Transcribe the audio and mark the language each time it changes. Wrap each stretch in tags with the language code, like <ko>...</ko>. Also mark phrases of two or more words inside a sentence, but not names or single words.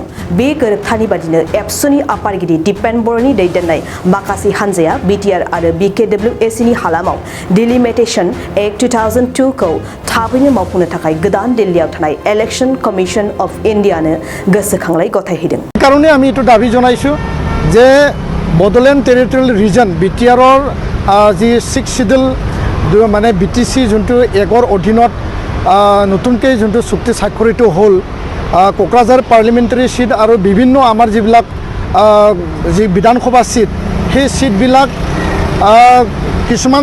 <brx>बे गोरोबथानि बादिनो एबसुनि आफादगिरि दिपेन बर'नि दैदेननाय माखासे हानजाया बिटिआर आरो BKWSC नि हालामाव डिलिमिटेशन एक्ट 2002 खौ थाबैनो मावफुंनो थाखाय गोदान दिल्लीयाव थानाय इलेक्शन कमिशन अफ इन्डियानो गोसोखांलाय गथायहैदों।</brx> <as>কাৰণে আমি এটো দাবী জনাইছো যে বডোলেণ্ড টেৰিটৰিয়েল ৰিজন বিটিআৰৰ যি 6 শিডিউল মানে বিটিসি যোনটো এগৰ অধীনত নতুনকৈ যোনটো চুক্তি স্বাক্ষৰিত হ'ল কোকৰাঝাৰ</as> <en>parliamentary seat</en> <as>আৰু বিভিন্ন আমাৰ যিবিলাক যি বিধানসভা সিট সেই সিটবিলাক কিছুমান</as>